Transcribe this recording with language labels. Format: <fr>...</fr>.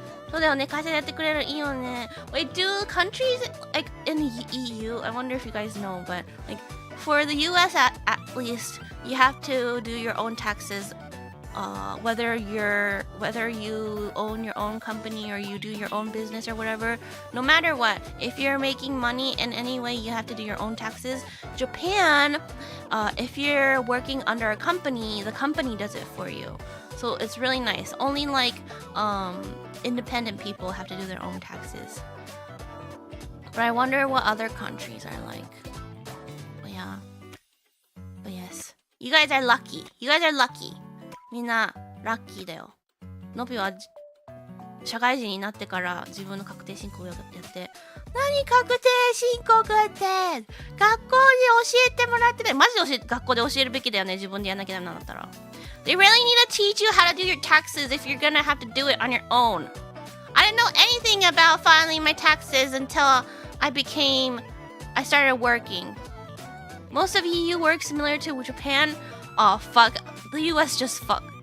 <ja>そうだよね、会社でやってくれるいいよね。</ja> <en>Wait, do countries like in the EU, I wonder if you guys know, but like for the US at least, you have to do your own taxes, whether you own your own company or you do your own business or whatever. No matter what, if you're making money in any way, you have to do your own taxes. Japan, if you're working under a company, the company does it for you. So it's really nice. Only like independent people have to do their own taxes. But I wonder what other countries are like. But yeah. But yes. You guys are lucky. You guys are lucky.</en> <ja>みんなラッキーだよ。のびは社会人になってから自分の確定申告をやって、何確定申告って学校で教えてもらってない。マジで学校で教えるべきだよね。自分でやんなきゃダメなんだったら。</ja> <en>They really need to teach you how to do your taxes if you're gonna have to do it on your own. I didn't know anything about filing my taxes until I started working. Most of EU work similar to Japan. Oh fuck, the US just fuck.</en>